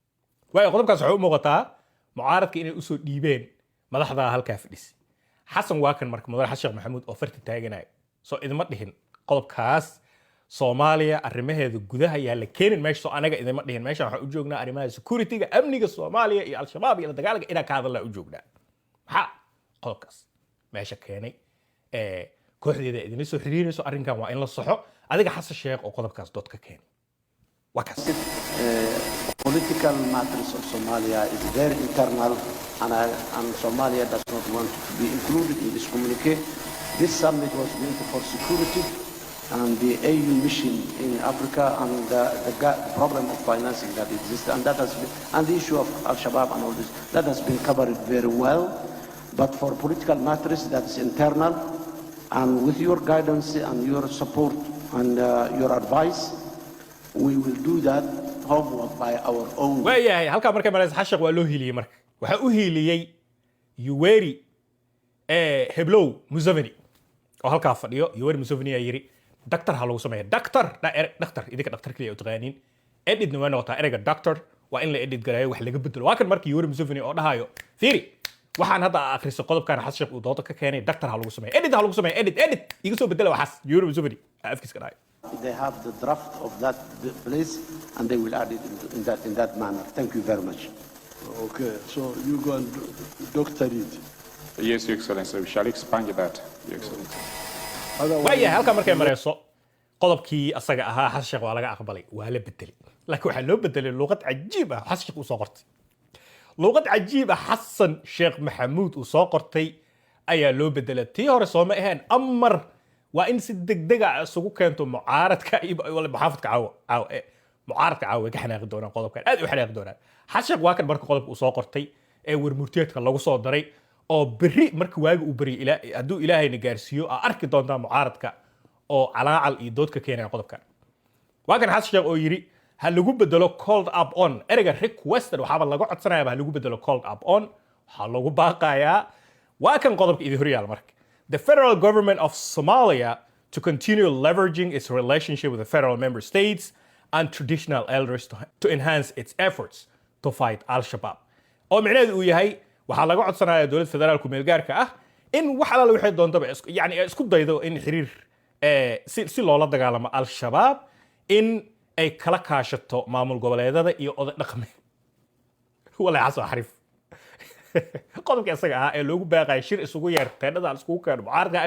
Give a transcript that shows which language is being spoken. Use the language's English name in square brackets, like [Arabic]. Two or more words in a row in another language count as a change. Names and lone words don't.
[Somali] Waayo qodobkaas wuxuu u muuqataa mucaaradka inay usoo dhiibeen madaxda halkaa fadhisi xasan waa kan marka madax sheekh maxamuud oo farti taaganayo soo idima dhihin qodobkaas Soomaaliya arrimaheeda gudaha yaa la keenin meesha soo anaga idima dhihin meesha waxa u joognaa arrimaha security-ga amniga Soomaaliya iyo al-shabaab iyo dagaalka ina ka hadalaa u joognaa maxaa qodobkaas meesha keenay kooxdeeda idin soo xiriirayso arrinkan waa in la saxo adiga xasan sheekh oo qodobkaas dood ka keenay وكذا. [English] Political matters of Somalia is very internal, and Somalia does not want to be included in this communique. This summit was meant for security and the AU mission in Africa and the problem of financing that exists, and that has been, and the issue of Al-Shabaab and all this, that has been covered very well. But for political matters, that is internal, and with your guidance and your support and your advice, we will do that homework by our own. [Somali] waayahay halkaa markay maraysa xashaq waa loo hiiliyey marka waxaa u hiiliyey Yoweri Heblow Museveni oo halkaa fadhiyo Yoweri Museveni ayaa yiri doctor ha lagu sameeyo doctor idinka doctor kaliya u taqaaniin editna waa noqotaa ereyga doctor waa in la edit gareeyo wax laga bedelo waa kan marka Yoweri Museveni oo dhahayo fiiri waxaan hadda akhriso qodobkan xashaq uu doodo ka keenay doctor ha lagu sameeyo edit ha lagu sameeyo edit iga soo bedela waxaas Yoweri Museveni afkiis ka dhahay. [English] They have the draft of that place and they will add it in that manner. Thank you very much. Okay, so you go and doctor it. Yes, Your Excellency, we shall expand that, Your Excellency. [Somali] waayahay halkaa markay marayso qodobkii asaga ahaa xasan sheekh waa laga aqbalay waa la bedelay laakiin waxaa loo bedelay luqad cajiib ah xasan sheekh uu soo qortay luqad cajiib ah xasan sheekh maxamuud uu soo qortay ayaa loo bedelay tii hore soo ma ahayn amar waa in si degdeg ah isugu keento mucaaradka iyo maxaafadka mucaaradka caawa ka xanaaqi doonaan qodobkan aad u xanaaqi doonaan xasan sheekh waa kan marka qodobka uu soo qortay ee warmurtiyeedka lagu soo daray oo berri marka waaga uu bari hadduu ilaahayna gaarsiiyo aa arki doontaa mucaaradka oo calaacal iyo dood ka keenaya qodobkan waa kan xasan sheekh oo yiri ha lagu bedelo [English] called up on [Somali] ereyga requested waxaaba laga codsanayaa ha lagu bedelo [English] called up on [Somali] waxaa lagu baaqayaa waa kan qodobka idin horyaal marka [English] the federal government of Somalia to continue leveraging its relationship with the federal member states and traditional elders to enhance its efforts to fight Al-Shabaab [Somali] oo micnaheedu uu yahay waxaa laga codsanayaa dowladda federaalku meel gaarka ah in wax alaala wixii doontaba yani isku daydo in xiriir si loola dagaalamo Al-Shabaab in ay kala kaashato maamul goboleedada iyo oday dhaqameed walahi xasan xariif qodobka isaga ah ee loogu baaqay shir isugu yeer teedhada iskugu keeno mucaaradka ay